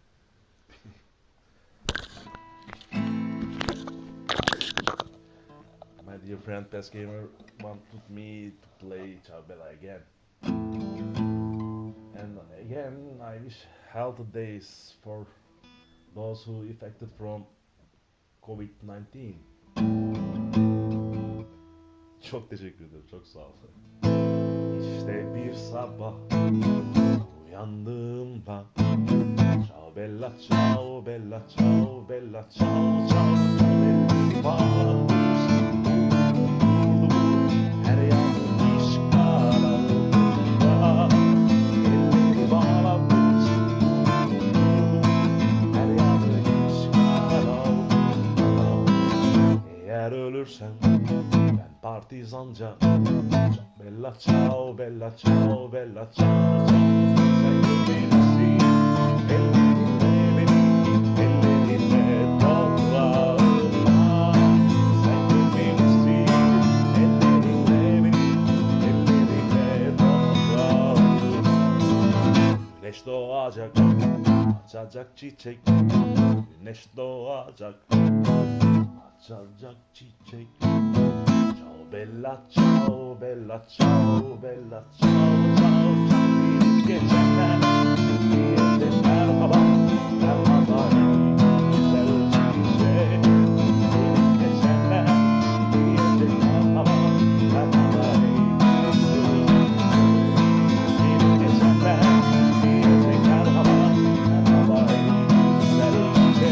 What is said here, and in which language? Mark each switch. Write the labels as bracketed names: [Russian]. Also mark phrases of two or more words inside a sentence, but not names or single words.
[English] My dear friend PES Gamer wanted me to play Chavbella again. And again, I wish healthy days for those who affected from COVID-19. [Turkish] Çok teşekkür ederim, çok sağ ol. İşte bir sabah uyandığımda [Italian] ciao bella ciao bella ciao bella ciao ciao ciao [Turkish] bağlamış her yanı işgal altında elleri bağlamış her yanı işgal altında eğer ölürsem ben partizanca [Italian] bella ciao bella ciao bella ciao ciao [Turkish] sen bilirsin ellerinle benim ellerinle toprağına sen bilirsin ellerinle benim ellerinle toprağına Güneş doğacak, açacak çiçek. Güneş doğacak, açacak çiçek. [Italian] Ciao bella, ciao bella, ciao bella, ciao ciao ciao. [Turkish] Gelip geçenler, diyecek merhaba, merhaba güzel çiçek. Gelip geçenler, diyecek merhaba, merhaba güzel çiçek. Gelip geçenler, diyecek merhaba, merhaba güzel çiçek.